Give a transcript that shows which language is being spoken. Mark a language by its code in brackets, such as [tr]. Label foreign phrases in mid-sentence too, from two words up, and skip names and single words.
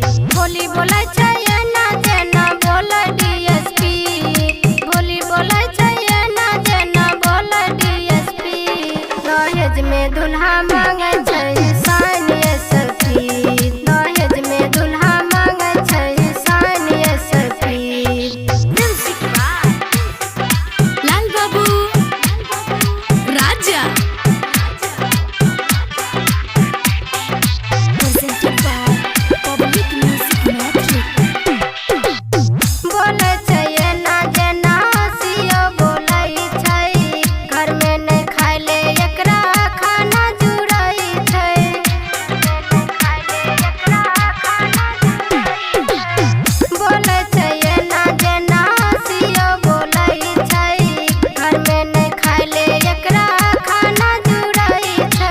[anp] बोली बोले चाहिए ना जेना बोले DSP, बोली बोले चाहिए ना जेना बोले DSP, दहेज में दुल्हा मांगे छै सानिया सखी, दहेज में दुल्हा मांगे छै सानिया सखी। [en] Music by Lal Babu Raja. Presented by Public Music Mathli. [anp] बोले चाहिए ना जेना हंसियो बोले छै, घर में नहीं खाए ले एकरा खाना जुड़ई छै, बोले चाहिए ना जेना हंसियो बोले छै, घर में नहीं खाए ले एकरा खाना जुड़ई छै।